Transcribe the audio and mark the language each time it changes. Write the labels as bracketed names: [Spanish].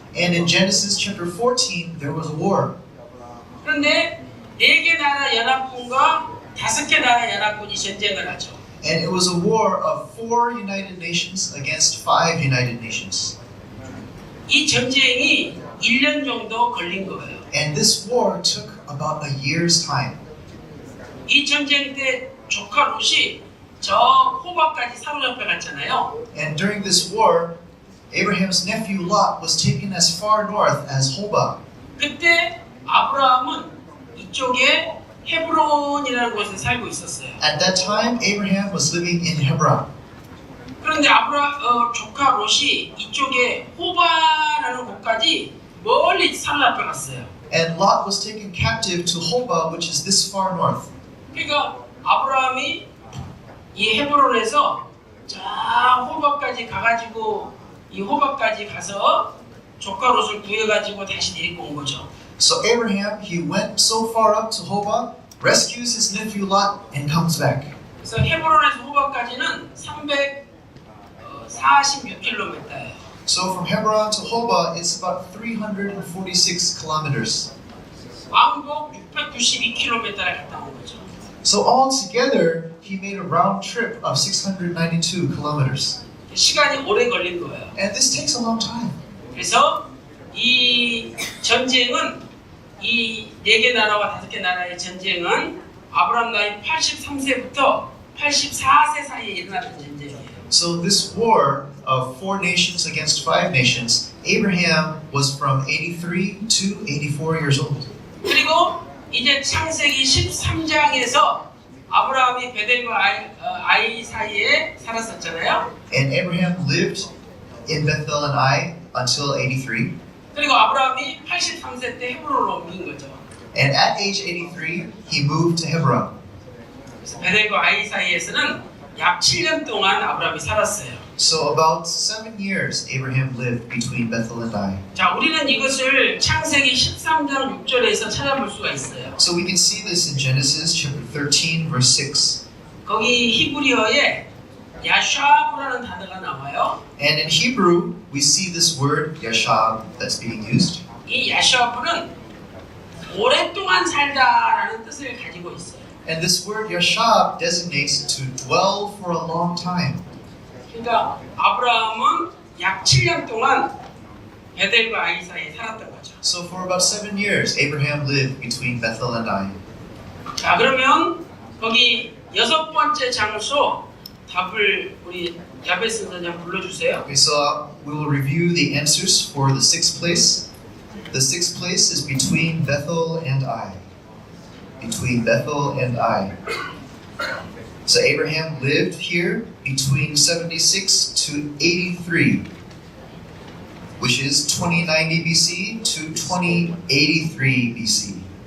[English] And in Genesis chapter 14, there was a war. [Korean] 그런데 4개 나라 연합군과 5개 나라 연합군이 전쟁을 하죠. [English] And it was a war of 4 United Nations against 5 United Nations. [Korean] 이 전쟁이 1년 정도 걸린 거예요. [English] And this war took about a year's time. [Korean] 이 전쟁 때 조카 롯이 저 호박까지 사로잡혀 갔잖아요. [English] And during this war, Abraham's nephew Lot was taken as far north as Hobah. [Korean] 그때 아브라함은 이쪽에 헤브론이라는 곳에 살고 있었어요. [English] At that time, Abraham was living in Hebron. [Korean] 그런데 조카 롯이 이쪽에 호바라는 곳까지 멀리 사로잡혀 갔어요. [English] And Lot was taken captive to Hobah, which is this far north. [Korean] 그러니까 아브라함이 이 헤브론에서 저 호바까지 가가지고 이 호바까지 가서 조카 롯을 구해가지고 다시 데리고 온 거죠. [English] So Abraham, he went so far up to Hobah, rescues his nephew Lot, and comes back. [Korean] 그래서 헤브론에서 호바까지는 346km예요. [English] So from Hebron to Hobah, it's about 346 kilometers. [Korean] 왕복 692km를 갔다 온 거죠. [English] So altogether, he made a round trip of 692 kilometers. [Korean] 시간이 오래 걸린 거예요. [English] And this takes a long time. [Korean] 그래서 이 전쟁은 이 4개 나라와 5개 나라의 전쟁은 아브라함 나이 83세부터 84세 사이에 일어났던 전쟁이에요. [English] So this war of 4 nations against 5 nations, Abraham was from 83 to 84 years old. [Korean] 그리고 이제 창세기 13장에서 아브라함이 베델과 아이 사이에 살았었잖아요. [English] And Abraham lived in Bethel and Ai until 83. [Korean] 그리고 아브라함이 83세 때 헤브론으로 옮긴 거죠. [English] And at age 83, he moved to Hebron. [Korean] 그래서 베델과 아이 사이에서는 약 7년 동안 아브라함이 살았어요. [English] So about 7 years Abraham lived between Bethel and Ai. [Korean] 자, 우리는 이것을 창세기 13장 6절에서 찾아볼 수가 있어요. [English] So we can see this in Genesis chapter 13 verse 6. [Korean] 거기 히브리어에 야샤브라는 단어가 나와요. [English] And in Hebrew, we see this word yashab that's being used. [Korean] 이 야샤브는 오랫동안 살다라는 뜻을 가지고 있어요. [English] And this word yashab designates to dwell for a long time. [Korean] 그러니까 아브라함은 약 7년 동안 베델과 아이 사이에 살았던 거죠. [English] So for about 7 years, Abraham lived between Bethel and Ai. [Korean] 자, 그러면 거기 6번째 장소 답을 우리 야베스 선생님 불러주세요. [English] Okay, so we will review the answers for the 6th place. The 6th place is between Bethel and Ai. Between Bethel and Ai. So Abraham lived here between 76 to 83, which is 2090 BC to 2083 BC.